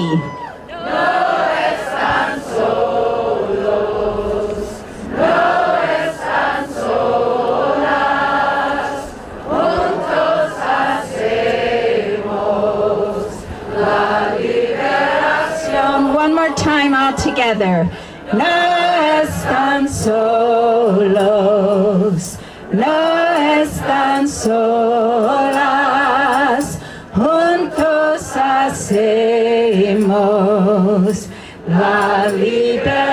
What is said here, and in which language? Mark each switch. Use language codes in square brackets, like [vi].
[es] No están solos, no están solas, juntos hacemos la liberación. [en] One more time all together. [es] No están solos, no están solas, juntos hacemos la liberación.